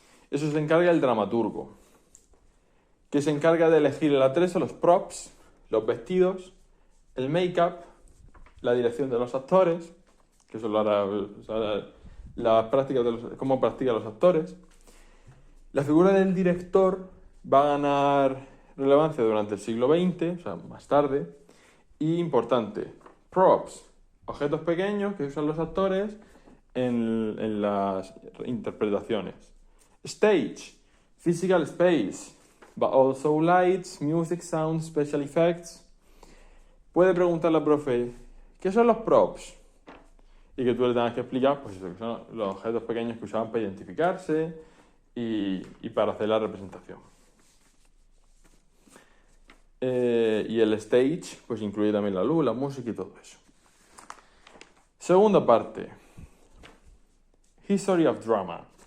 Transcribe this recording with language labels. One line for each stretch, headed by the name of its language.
Spanish: Eso se encarga el dramaturgo, que se encarga de elegir el atrezo, los props, los vestidos, el make-up, la dirección de los actores, que eso lo hará las prácticas cómo practican los actores. La figura del director va a ganar relevancia durante el siglo XX, o sea, más tarde. Y importante, props, objetos pequeños que usan los actores en las interpretaciones.
English: Stage, physical space, but also lights, music, sound, special effects.
Spanish: Puede preguntar la profe, ¿qué son los props? Y que tú le tengas que explicar, pues eso, que son los objetos pequeños que usaban para identificarse y para hacer la representación. Y el stage, pues incluye también la luz, la música y todo eso. Segunda parte. History of Drama.